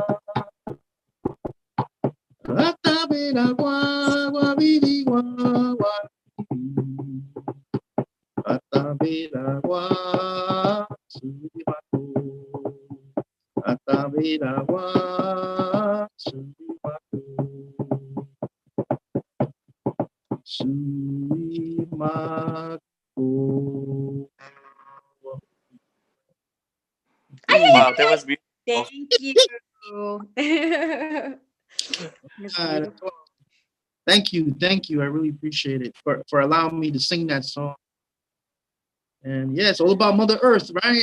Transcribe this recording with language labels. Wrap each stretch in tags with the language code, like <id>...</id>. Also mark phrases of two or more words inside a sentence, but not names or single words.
<en>Atavera gua gua bibi gua Atavera gua subibaku. Atavera gua subibaku. Subibaku. Wow, that was beautiful. Thank you. Thank you. I really appreciate it for allowing me to sing that song. And yeah, it's all about Mother Earth, right?</en>